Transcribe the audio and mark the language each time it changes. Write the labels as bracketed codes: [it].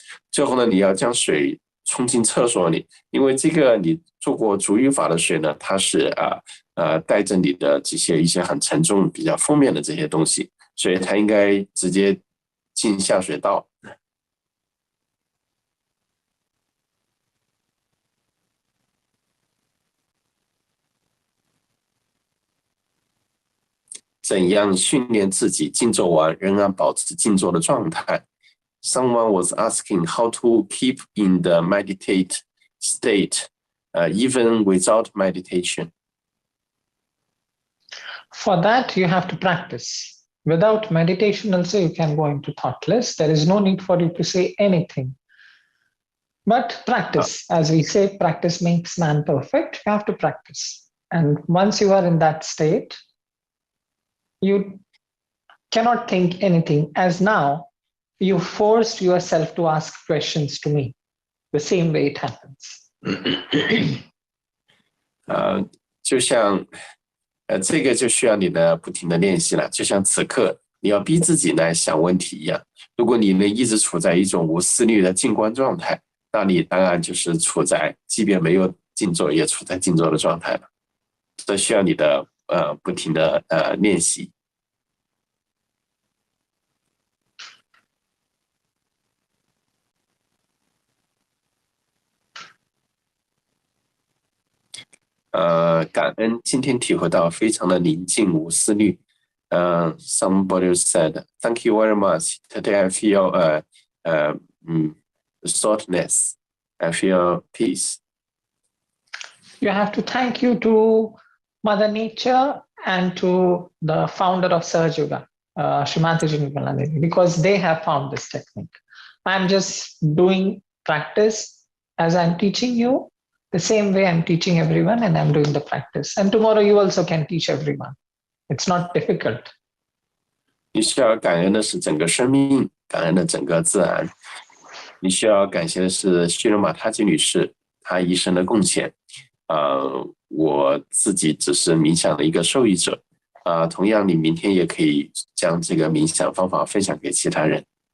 [zh] 最后呢，你要将水冲进厕所里，因为这个你做过足浴法的水呢，它是带着你的一些很沉重、比较负面的这些东西，所以它应该直接进下水道。怎样训练自己静坐完仍然保持静坐的状态？ [en] Someone was asking how to keep in the meditate state even without meditation. For that, you have to practice. Without meditation also, you can go into thoughtless. There is no need for you to say anything. But practice, as we say, practice makes man perfect. You have to practice. And once you are in that state, you cannot think anything. As now, you forced yourself to ask questions to me. The same way it happens. [zh] 就像这个就需要你的不停的练习了，就像此刻你要逼自己来想问题一样。如果你能一直处在一种无思虑的静观状态，那你当然就是处在即便没有静坐也处在静坐的状态了。这需要你的不停的练习。感恩今天体会到非常的宁静无思虑。 [en] Somebody said, "Thank you very much. Today I feel thoughtness. I feel peace." You have to thank you to Mother Nature and to the founder of Sahaja Yoga, Srimati Jinvalanidhi, because they have found this technique. I'm just doing practice as I'm teaching you, the same way I'm teaching everyone, and I'm doing the practice. And tomorrow you also can teach everyone. It's not difficult. [zh] 你需要感恩的是整个生命，感恩的整个自然。你需要感谢的是须罗马塔吉女士她一生的贡献。我自己只是冥想的一个受益者。同样，你明天也可以将这个冥想方法分享给其他人。